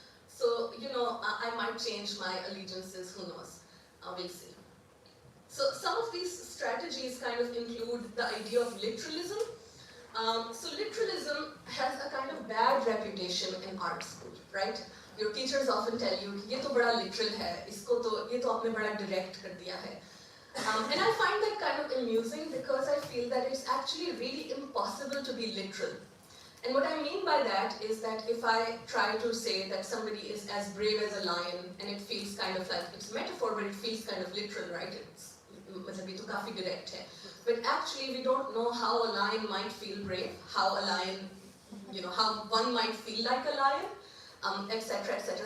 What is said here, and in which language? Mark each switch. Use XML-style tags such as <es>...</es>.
<en>So, I might change my allegiances, who knows, we'll see. So some of these strategies kind of include the idea of literalism. So literalism has a kind of bad reputation in art school, right? Your teachers often tell you,</en> <hi>ये तो बड़ा literal है, ये तो आपने बड़ा direct कर दिया है.</hi> <en>And I find that kind of amusing because I feel that it's actually really impossible to be literal. And what I mean by that is that if I try to say that somebody is as brave as a lion, and it feels kind of like, it's a metaphor, but it feels kind of literal, right? It's</en> <hi>काफी direct है.</hi> <en>But actually we don't know how a lion might feel brave, how a lion, how one might feel like a lion, etc., etc.</en>